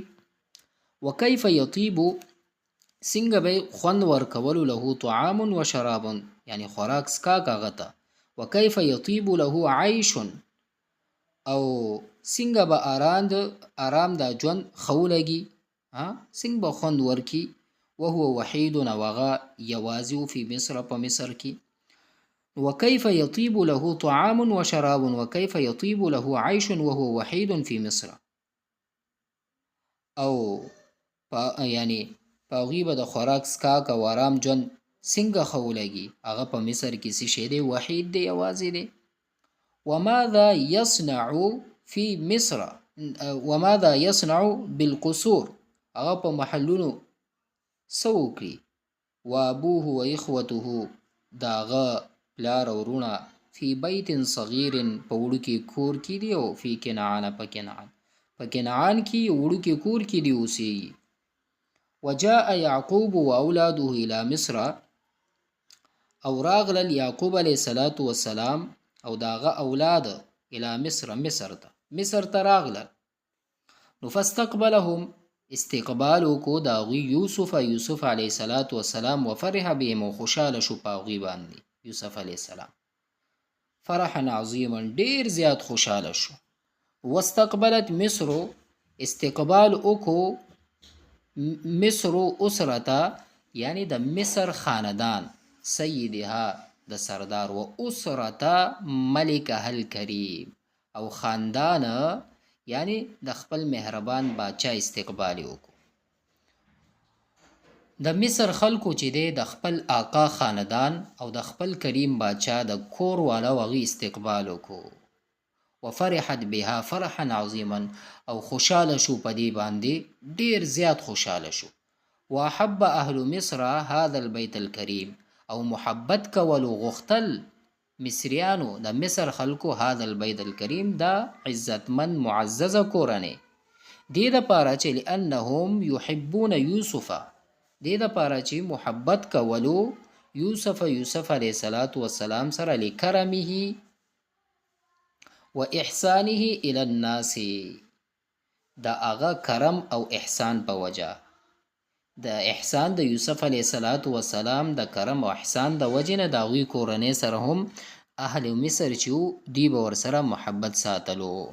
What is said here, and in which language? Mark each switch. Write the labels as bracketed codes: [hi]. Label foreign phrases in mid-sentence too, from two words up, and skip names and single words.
[ar] وکیف یطیب، [ps] څنګه به خوند ورکولو [ar] له طعام و شراب، [ps] یعنی خوراک څښاک هغه ته. [ar] وکیف یطیب له عیش، [ps] او څنګه به آرام دا ژوند ښه ولګي، څنګه به خوند ورکي. [ar] وهو وحید، [ps] او هغه یوازې و [ar] فی مصر، [ps] په مصر کې. [ar] وكيف يطيب له طعام وشراب وكيف يطيب له عيش وهو وحيد في مصر. [ps] او یعنی په هغوی به د خوراک څښاک او آرام ژوند څنګه ښه ولګي، هغه په مصر کې څه شی دی؟ وحید دی، یوازې دی. [ar] وماذا يصنع في مصر، وماذا يصنع بالقصور، [ps] هغه په محلونو څه وکړي. [ar] وابوه واخوته، [ps] د هغه پلار او وروڼه [ar] فی بیت صغیر، [ps] په وړوکي کور کې دي. او فی کنعان، په کنعان کې وړوکي کور کې دي اوسېږي. [ar] وجاء یعقوب واولاده الی مصر، [ps] او راغلل یعقوب [ar] علیه الصلاۃ والسلام [ps] او د هغه اولاد [ar] الی مصر، [ps] مصر ته راغلل. نو فاستقبلهم، استقبال وکړو د هغوی یوسف [ar] علیه الصلاۃ والسلام. وفرح بهم، [ps] او خوشحاله شو په هغوی باندې یوسف [ar] علیه السلام فرحا عظیما، [ps] ډیر زیات خوشحاله شو. [ar] واستقبلت مصر، [ps] استقبال وکړو [ar] مصر اسرته، [ps] یعنی د مصر خاندان، سیدها د سردار، [ar] و اسرته ملکه الکریم، [ps] او خاندان یعنی د خپل مهربان باچا استقبال وکړو. د مصر خلکو چې دی د خپل آقا خاندان او د خپل کریم باچا د کور والا هغوی استقبال وکړو. [ar] وفرحت بها فرحا عظیما، [ps] او خوشحاله شو په دې باندې ډیر زیات خوشحاله شو. [ar] واحب اهل مصر هذا البيت الكریم، [ps] او محبت کولو غختل مصریانو د مصر خلکو [ar] هذا البيت الكریم، [ps] دا عزتمن معززه کورنۍ، دې دپاره چې [ar] لانهم یحبون یوسف، [ps] دې دپاره چې محبت کولو یوسف [ar] علیه السلام [ps] سره، لکرمه [ar] و احسانه الی الناس، [ps] د هغه کرم او احسان په وجه، د احسان د یوسف [ar] علیه السلام [ps] د کرم او احسان د وجې نه د هغوی کورنۍ سره هم [ar] اهل مصر [ps] چې وو دوی به ورسره محبت ساتلو.